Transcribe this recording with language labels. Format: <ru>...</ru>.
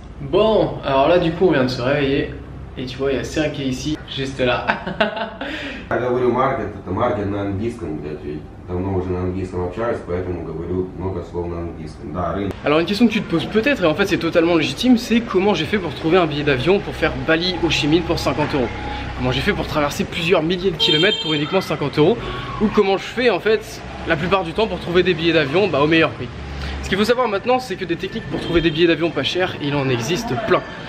<fr>Bon, alors là du coup on vient de se réveiller et tu vois il y a Sergei ici, juste là.</fr> <ru>Я говорю маркет, это маркет на английском, блядь, ведь давно уже на английском общаюсь, поэтому говорю много слов на английском. Да, рынок.</ru> <fr>Alors une question que tu te poses peut-être, et en fait c'est totalement légitime, c'est comment j'ai fait pour trouver un billet d'avion pour faire Bali Ho Chi Minh pour 50 €. Comment j'ai fait pour traverser plusieurs milliers de kilomètres pour uniquement 50 €, ou comment je fais en fait la plupart du temps pour trouver des billets d'avion au meilleur prix. Ce qu'il faut savoir maintenant, c'est que des techniques pour trouver des billets d'avion pas chers, il en existe plein.</fr>